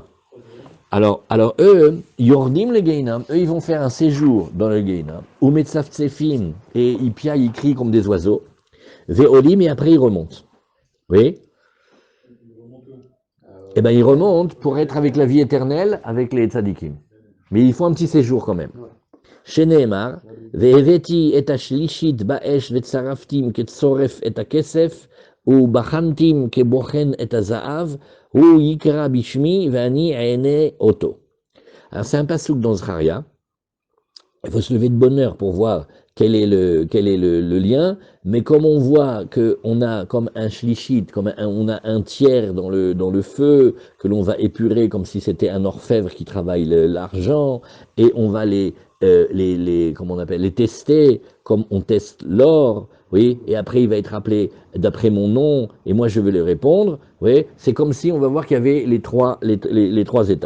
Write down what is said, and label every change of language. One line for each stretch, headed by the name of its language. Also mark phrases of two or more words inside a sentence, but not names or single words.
French: Alors eux,
Hebrew: יורדים לגיהנם,
French: eux ils vont faire un séjour dans le Geinam.
Hebrew: Ou מצפצפים,
French: et ils piaillent, ils crient comme des oiseaux. Véolim, et après ils remontent. Oui. Eh bien, ils remontent pour être avec la vie éternelle, avec les tzadikim. Mais il faut un petit séjour quand même.
Hebrew: שנאמר, והבאתי את השלישית באש וצרפתים כצרף את הכסף, ובחנתים כבחן את הזהב, הוא יקרא בשמי ואני אענה אותו.
French: Alors c'est un pasouk dans Zcharia. Il faut se lever de bonne heure pour voir quel est le lien, mais comme on voit qu'on a comme un shlichit, on a un tiers dans le feu, que l'on va épurer comme si c'était un orfèvre qui travaille l'argent, et on va comment on appelle, les tester comme on teste l'or, oui, et après il va être appelé d'après mon nom, et moi je vais lui répondre, oui, c'est comme si on va voir qu'il y avait les trois étapes.